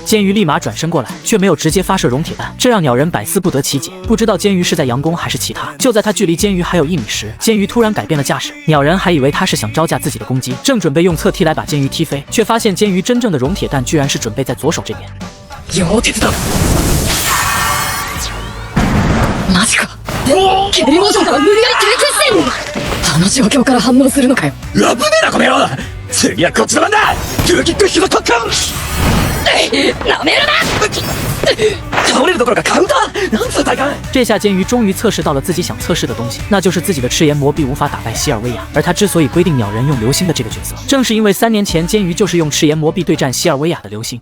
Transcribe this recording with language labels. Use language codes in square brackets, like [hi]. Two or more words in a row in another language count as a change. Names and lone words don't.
[zh] 监狱立马转身过来，却没有直接发射熔铁弹，这让鸟人百思不得其解，不知道监狱是在佯攻还是其他。就在他距离监狱还有1米时，监狱突然改变了架势，鸟人还以为他是想招架自己的攻击，正准备用侧踢来把监狱踢飞，却发现监狱真正的熔铁弹居然是准备在左手这边。 [ja] 溶鉄だ。マジか。ケリモーションから無理やり低空姿勢に。あの状況から反応するのかよ。危ねえなこの野郎。 次はこっちの番だ。ドゥキックヒロ特訓。なめるな。倒れるどころかカウンター。なんつう大会。 [zh] 这下监狱终于测试到了自己想测试的东西，那就是自己的赤炎魔臂无法打败希尔维亚。而他之所以规定鸟人用流星的这个角色，正是因为3年前监狱就是用赤炎魔臂对战希尔维亚的流星。